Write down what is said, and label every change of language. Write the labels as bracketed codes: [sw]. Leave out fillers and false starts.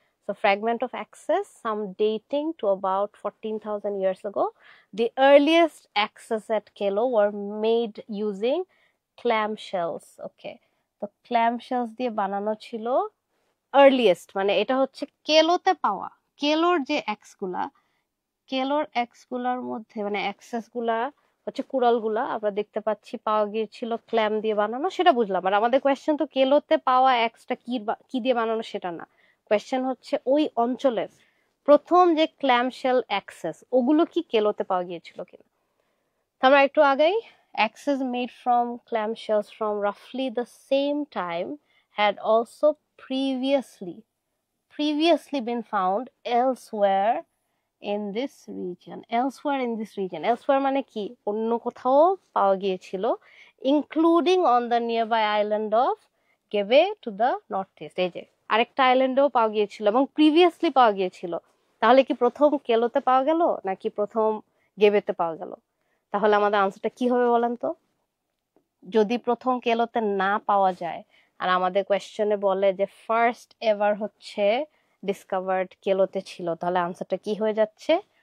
[en] So fragment of access, some dating to about 14,000 years ago. The earliest access at Kelo were made using clamshells. [bn] Okay, তো clamshells দিয়ে বানানো ছিল earliest, মানে এটা হচ্ছে কেলোতে পাওয়া, কেলোর যে অ্যাক্স গুলা, কেলোর অ্যাক্স গুলার মধ্যে মানে অ্যাক্সেস গুলা হচ্ছে কুড়াল গুলা আমরা দেখতে পাচ্ছি পাওয়া গিয়েছিল ক্ল্যাম দিয়ে বানানো, সেটা বুঝলাম। আর আমাদের কোয়েশ্চেন তো কেলোতে পাওয়া অ্যাক্সটা কি দিয়ে বানানো সেটা না, কোয়েশ্চেন হচ্ছে ওই অঞ্চলের প্রথম যে ক্ল্যাম শেল অ্যাক্সেস ওগুলো কি কেলোতে পাওয়া গিয়েছিল কিনা। তো আমরা একটু আগেই, [en] access made from clamshells from roughly the same time had also previously previously been found elsewhere in this region. Elsewhere in this region. [bn] Elsewhere মানে কি? অন্য কোথাও পাওয়া গিয়েছিল, [en] including on the nearby island of Gebe to the northeast. [bn] এই যে আরেকটা আইল্যান্ডেও পাওয়া গিয়েছিল এবং প্রিভিয়াসলি পাওয়া গিয়েছিল। তাহলে কি প্রথম কেলোতে পাওয়া গেল নাকি প্রথম গেবেতে পাওয়া গেল? তাহলে আমাদের আনসারটা কি হবে বলেন তো? যদি প্রথম কেলোতে না পাওয়া যায় আর আমাদের কোয়েশ্চনে বলে যে ফার্স্ট এভার হচ্ছে ডিসকভার্ড কেলোতে ছিল, তাহলে আনসারটা কি হয়ে যাচ্ছে?